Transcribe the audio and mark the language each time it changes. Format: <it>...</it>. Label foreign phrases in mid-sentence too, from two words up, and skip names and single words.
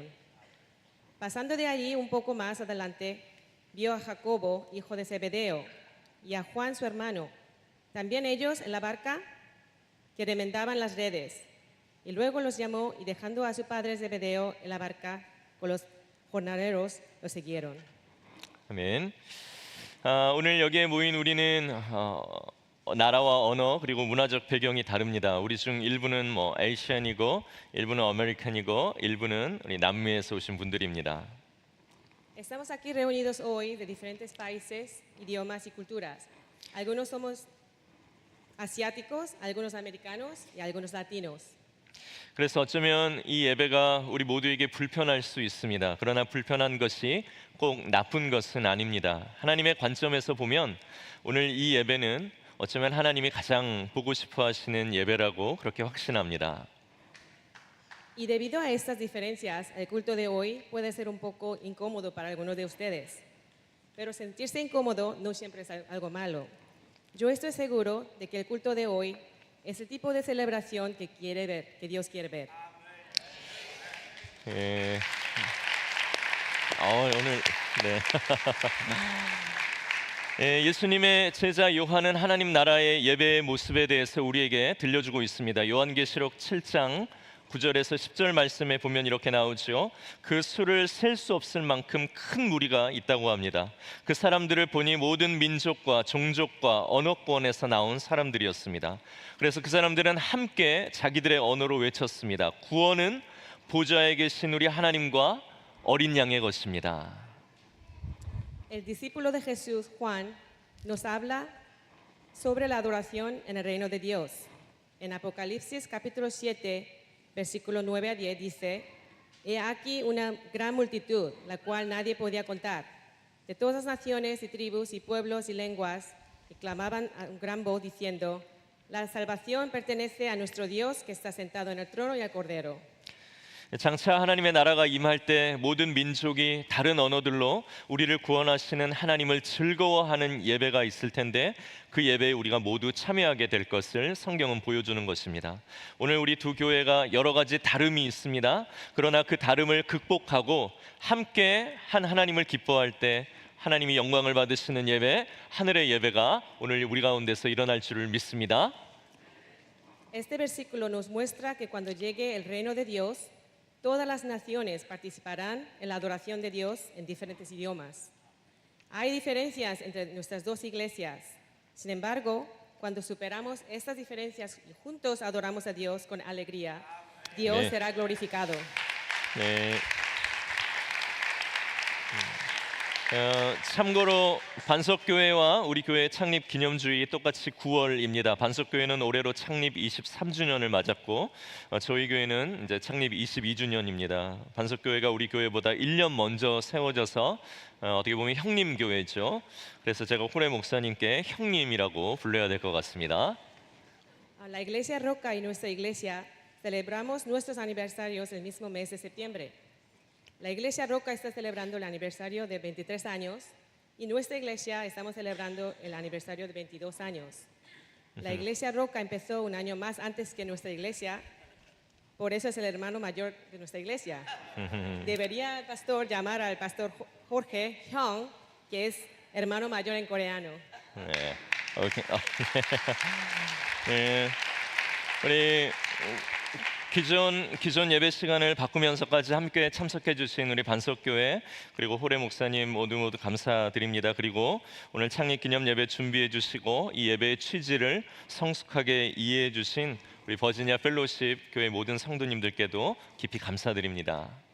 <es>Pasando de allí un poco más adelante, vio a Jacobo, hijo de Zebedeo, y a Juan, su hermano, también ellos en la barca que remendaban las redes. Y luego los llamó y dejando a su padre Zebedeo en la barca con los jornaleros, lo siguieron.</es> <ko>아멘. 오늘 여기에 모인 우리는 나라와 언어 그리고 문화적 배경이 다릅니다. 우리 중 일부는 에이시안이고 일부는 아메리칸이고 일부는 우리 남미에서 오신 분들입니다.</ko> <es>Estamos aquí reunidos hoy de diferentes países, idiomas y culturas. Algunos somos asiáticos, algunos americanos y algunos latinos.</es> <ko>그래서 어쩌면 이 예배가 우리 모두에게 불편할 수 있습니다. 그러나 불편한 것이 꼭 나쁜 것은 아닙니다. 하나님의 관점에서 보면 오늘 이 예배는 어쩌면 하나님이 가장 보고 싶어 하시는 예배라고 그렇게 확신합니다.</ko> <es>Y debido a estas diferencias, el culto de hoy puede ser un poco incómodo para algunos de ustedes. Pero sentirse incómodo no siempre es algo malo. Yo estoy seguro de que el culto de hoy es el tipo de celebración que quiere ver, que Dios quiere ver.</es> <ko>예. 오늘 네. 예, 예수님의 제자 요한은 하나님 나라의 예배의 모습에 대해서 우리에게 들려주고 있습니다. 요한계시록 7장 9절에서 10절 말씀에 보면 이렇게 나오죠. 그 수를 셀 수 없을 만큼 큰 무리가 있다고 합니다. 그 사람들을 보니 모든 민족과 종족과 언어권에서 나온 사람들이었습니다. 그래서 그 사람들은 함께 자기들의 언어로 외쳤습니다. 구원은 보좌에 계신 우리 하나님과 어린 양의 것입니다.</ko> <es>El discípulo de Jesús, Juan, nos habla sobre la adoración en el reino de Dios. En Apocalipsis capítulo 7, versículo 9 a 10 dice: he aquí una gran multitud, la cual nadie podía contar, de todas las naciones y tribus y pueblos y lenguas, y clamaban a un gran voz diciendo: la salvación pertenece a nuestro Dios que está sentado en el trono y al Cordero.</es> <ko>장차 하나님의 나라가 임할 때 모든 민족이 다른 언어들로 우리를 구원하시는 하나님을 즐거워하는 예배가 있을 텐데 그 예배에 우리가 모두 참여하게 될 것을 성경은 보여주는 것입니다. 오늘 우리 두 교회가 여러 가지 다름이 있습니다. 그러나 그 다름을 극복하고 함께 한 하나님을 기뻐할 때 하나님이 영광을 받으시는 예배, 하늘의 예배가 오늘 우리 가운데서 일어날 줄을 믿습니다.</ko> <es>Este versículo nos muestra que cuando llegue el reino de Dios, todas las naciones participarán en la adoración de Dios en diferentes idiomas. Hay diferencias entre nuestras dos iglesias. Sin embargo, cuando superamos estas diferencias y juntos adoramos a Dios con alegría, Dios</es> <ko>네.</ko> <es>será glorificado.</es> <ko>네. 참고로 반석교회와 우리 교회 창립 기념주의 똑같이 9월입니다. 반석교회는 올해로 창립 23주년을 맞았고 저희 교회는 이제 창립 22주년입니다. 반석교회가 우리 교회보다 1년 먼저 세워져서 어떻게 보면 형님 교회죠. 그래서 제가 호래 목사님께 형님이라고 불러야 될 것 같습니다.</ko> <es>La Iglesia Roca y nuestra iglesia celebramos nuestros aniversarios el mismo mes de septiembre. La Iglesia Roca está celebrando el aniversario de 23 años y nuestra iglesia estamos celebrando el aniversario de 22 años. La Iglesia Roca empezó un año más antes que nuestra iglesia, por eso es el hermano mayor de nuestra iglesia. Debería el pastor llamar al pastor Jorge Hyung, que es hermano mayor en coreano.</es> <ko>네. 오케이. 네. 우리 기존 예배 시간을 바꾸면서까지 함께 참석해 주신 우리 반석교회 그리고 호래 목사님 모두 감사드립니다. 그리고 오늘 창립 기념 예배 준비해 주시고 이 예배의 취지를 성숙하게 이해해 주신 우리 버지니아 펠로십 교회 모든 성도님들께도 깊이 감사드립니다.</ko>